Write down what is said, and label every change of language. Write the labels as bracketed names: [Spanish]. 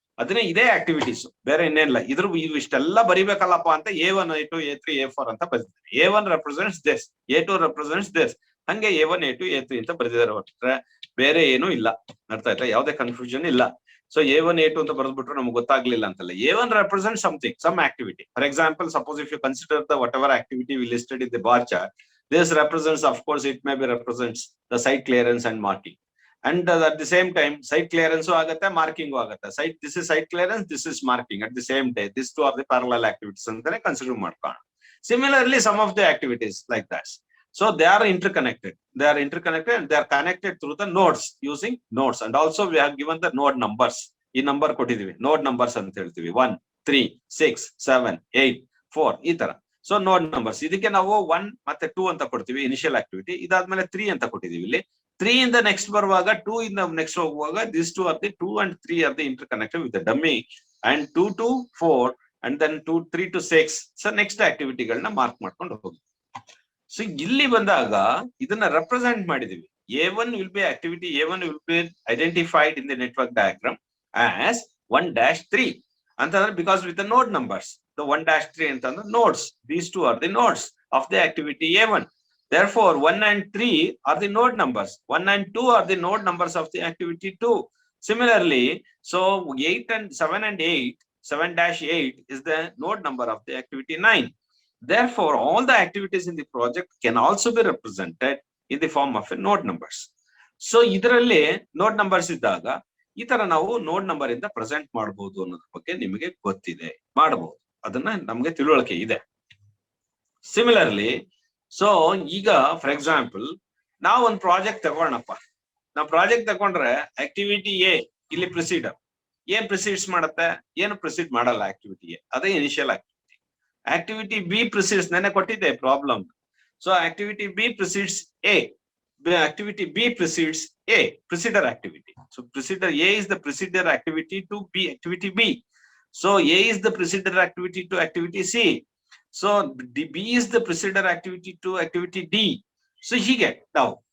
[Kannada] ಅದನ್ನೇ ಇದೇ ಆಕ್ಟಿವಿಟೀಸ್, ಬೇರೆ ಇನ್ನೇನಿಲ್ಲ. ಇಷ್ಟೆಲ್ಲ ಬರಿಬೇಕಲ್ಲಪ್ಪ ಅಂತ A1, A2, A3, A4 ಅಂತ ಬರ್ದಿದ್ದಾರೆ. [English] A1 represents this, A2 represents this, [Kannada] ಹಂಗೆ A1, A2, A3 ಅಂತ ಬರ್ದಿದ್ದಾರೆ. ಹೊರಟ್ರೆ ಬೇರೆ ಏನು ಇಲ್ಲ. ಅರ್ಥ ಆಯ್ತಾ? ಯಾವುದೇ ಕನ್ಫ್ಯೂಷನ್ ಇಲ್ಲ. ಸೊ A1, A2 ಅಂತ ಬರ್ದ್ಬಿಟ್ರೆ ನಮ್ಗೆ ಗೊತ್ತಾಗ್ಲಿಲ್ಲ ಅಂತಲ್ಲ. [English] A1 represents something, some activity. For example, suppose if you consider the whatever activity we listed in the bar chart, this represents, of course, it may be represents the site clearance and marking. And at the same time, site clearance agata, marking agata. This is site clearance, this is marking. At the same day, these two are the parallel activities and then consider markana. Similarly, some of the activities like that. So they are interconnected. They are interconnected and they are connected through the nodes, using nodes. And also we have given the node numbers. This number [Kannada] kotidivi. [English] Node numbers [Kannada] anta heltivi. [English] 1, 3, 6, 7, 8, 4 [Kannada] ee tara. [English] So node numbers. [Kannada] Idikke ನಾವು 1 ಮತ್ತೆ 2 ಅಂತ ಕೊಡ್ತೀವಿ initial activity. ಇದಾದ್ಮೇಲೆ 3 ಅಂತ ಕೊಟ್ಟಿದೀವಿ ಇಲ್ಲಿ. 3 ಇಂದ next ಬರುವಾಗ 2 ಇಂದ ನೆಕ್ಸ್ಟ್ ಹೋಗುವಾಗ [English] these two are the 2 and 3 are the interconnected with the dummy, and 2 to 4 and then 2, 3 to 6. [Kannada] So next activity ಗಳನ್ನ ಮಾರ್ಕ್ ಮಾಡ್ಕೊಂಡು ಹೋಗಿ. ಸೊ ಇಲ್ಲಿ ಬಂದಾಗ ಇದನ್ನ ರೆಪ್ರೆಸೆಂಟ್ ಮಾಡಿದೀವಿ. [English] A1 will be activity, A1 will be identified in the network diagram as 1-3 ಅಂತಂದ್ರೆ because with the node numbers, the 1-3 ಅಂತಂದ್ರೆ nodes. These two are the nodes of the activity A1. Therefore, 1 and 3 are the node numbers. 1 and 2 are the node numbers of the activity 2. Similarly, so 8 and 7 and 8, 7-8 is the node number of the activity 9. Therefore, all the activities in the project can also be represented in the form of a node numbers. [Kannada] So, ಇದರಲ್ಲಿ node numbers ಇದ್ದಾಗ ಈ ತರ ನಾವು node number ಇಂದ present ಮಾಡಬಹುದು ಅನ್ನೋದ್ರ ಬಗ್ಗೆ ನಿಮಗೆ ಗೊತ್ತಿದೆ, ಮಾಡಬಹುದು, ಅದನ್ನ ನಮಗೆ ತಿಳುವಳಿಕೆ ಇದೆ. ಸಿಮಿಲರ್ಲಿ, ಸೊ ಈಗ ಫಾರ್ ಎಕ್ಸಾಂಪಲ್ ನಾವು ಒಂದು ಪ್ರಾಜೆಕ್ಟ್ ತಗೊಳ್ಳೋಣಪ್ಪ. ನಾವು ಪ್ರಾಜೆಕ್ಟ್ ತಗೊಂಡ್ರೆ ಆಕ್ಟಿವಿಟಿ ಎ ಇಲ್ಲಿ ಪ್ರೊಸೀಡರ್ ಏನ್ ಪ್ರೊಸೀಡ್ಸ್ ಮಾಡುತ್ತೆ, ಏನು ಪ್ರೊಸೀಡ್ ಮಾಡಲ್ಲ ಆಕ್ಟಿವಿಟಿ ಎ, ಅದೇ initial activity. [English] activity B proceeds, [Kannada] ನೆನ್ನೆ ಕೊಟ್ಟಿದ್ದೆ problem. [English] So activity B proceeds A, activity B precedes A, procedure activity. So procedure A is the procedure activity to B, activity B. So A is the procedure activity to activity C. So B is the procedure activity to activity D. So he get now.